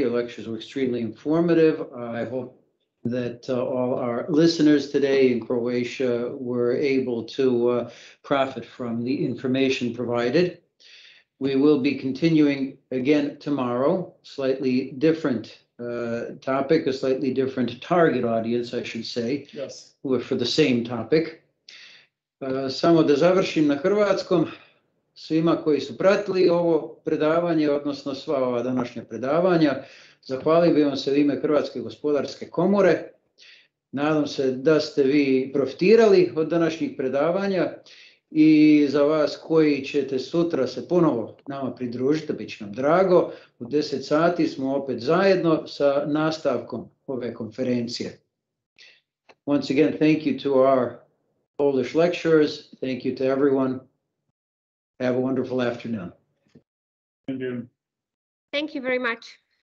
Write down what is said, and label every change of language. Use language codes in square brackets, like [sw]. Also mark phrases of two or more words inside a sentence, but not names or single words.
[en] Your lectures were extremely informative. I hope that all our listeners today in Croatia were able to profit from the information provided. We will be continuing again tomorrow, slightly different topic, a slightly different target audience, I should say. Yes. For the same topic. [hr] Samo da završim na hrvatskom. Svima koji su pratili ovo predavanje, odnosno sva ova današnja predavanja, zahvalio bih vam se u ime Hrvatske gospodarske komore. Nadam se da ste vi profitirali od današnjih predavanja i za vas koji ćete sutra se ponovo nama pridružiti, bit će nam drago. U 10 sati smo opet zajedno sa nastavkom ove konferencije. [en] Once again, thank you to our Polish lecturers. Thank you to everyone. Have a wonderful afternoon. Thank you. Thank you very much.